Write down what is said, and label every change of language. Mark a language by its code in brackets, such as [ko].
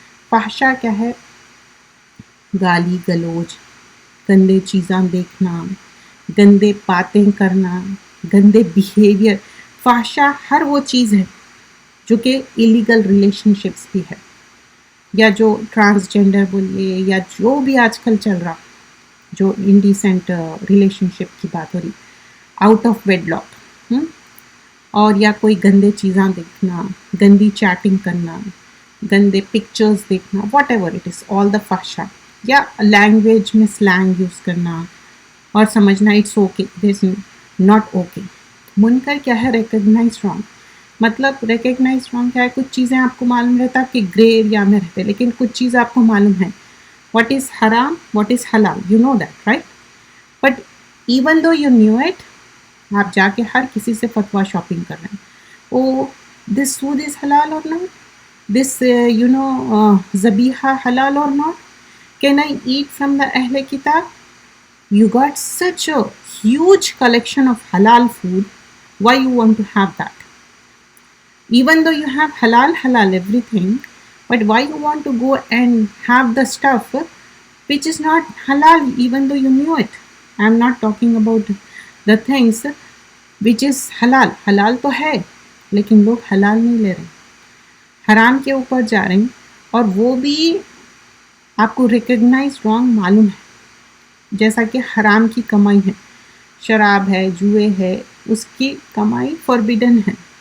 [ur] فحشاء کیا ہے؟ گالی گلوچ، گندے چیزاں دیکھنا، گندے باتیں کرنا، گندے بیہیویئر. فحشاء ہر وہ چیز ہے جو کہ ایلیگل ریلیشن شپس بھی ہے، یا جو ٹرانسجینڈر بولیے، یا جو بھی آج کل چل رہا، جو انڈیسنٹ ریلیشن شپ کی بات ہو رہی، آؤٹ آف ویڈ لاک. اور یا کوئی گندے چیزاں دیکھنا، گندی چیٹنگ کرنا، گندے پکچرز دیکھنا، [en] whatever it is, all the [ur] فحشاء. یا لینگویج میں سلینگ یوز کرنا اور سمجھنا [en] It's okay, this not okay. [ur] منکر کیا ہے؟ Recognise wrong. مطلب ریکگنائز رانگ کیا ہے؟ کچھ چیزیں آپ کو معلوم رہتا کہ گرے ایریا میں رہتے، لیکن کچھ چیزیں آپ کو معلوم ہے [en] what is haram, what is halal, you know that, right? But even though you knew it, [ur] آپ جا کے ہر کسی سے فتویٰ شاپنگ کر رہے ہیں. [en] Oh this food is halal or not? This ذبیحہ حلال or not? Can I eat from the Ahl Kitab? You got such a huge collection of halal food. Why you want to have that? Even though you have halal everything, but why you want to go and have the stuff which is not halal even though you knew it? I'm not talking about the things which is halal. [ur] halal تو ہے لیکن لوگ حلال نہیں لے رہے، حرام کے اوپر جا رہے ہیں. اور وہ بھی آپ کو ریکگنائز رانگ معلوم ہے. جیسا کہ حرام کی کمائی ہے، شراب ہے، جوئے ہے، اس کی کمائی فوربیڈن ہے.